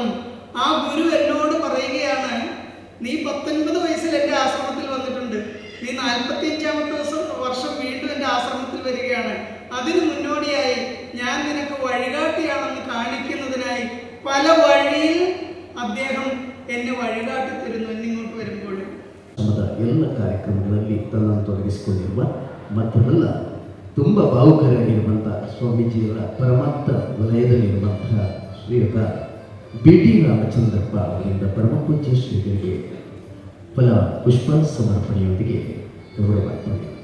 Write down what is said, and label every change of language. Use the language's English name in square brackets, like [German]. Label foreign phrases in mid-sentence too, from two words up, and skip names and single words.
[Malayalam] ആ ഗുരു എന്നോട് പറയുകയാണ്, നീ 19 വയസ്സിൽ എൻ്റെ ആശ്രമത്തിൽ വന്നിട്ടുണ്ട്, നീ 45ാമത്തെ വർഷം വീണ്ടും എൻ്റെ ആശ്രമത്തിൽ വരികയാണ്. അതിന് മുന്നോടിയായി ഞാൻ നിനക്ക് വഴികാട്ടിയാണെന്ന് കാണിക്കുന്നതിനായി പല വഴിയിൽ അദ്ദേഹം എന്നെ വഴികാട്ടി തരുന്നു എന്നിങ്ങോട്ട് വരുമ്പോഴും. [Kannada] ಎಲ್ಲ ಕಾರ್ಯಕ್ರಮಗಳಲ್ಲಿ ತನ್ನನ್ನು ತೊಡಗಿಸಿಕೊಂಡಿರುವ ಮತ್ತೊಂದಲ್ಲ ತುಂಬ ಭಾವುಕರಾಗಿರುವಂಥ ಸ್ವಾಮೀಜಿಯವರ ಪರಮಾತ್ಮ ವಲಯದಲ್ಲಿರುವಂತಹ ಶ್ರೀಯುತ BT ರಾಮಚಂದ್ರಪ್ಪ ಅವರಿಂದ ಪರಮಪೂಜ್ಯ ಶ್ರೀಗಳಿಗೆ ಫಲ ಪುಷ್ಪ ಸಮರ್ಪಣೆಯೊಂದಿಗೆ ಗೌರವಾರ್ಪಣೆ.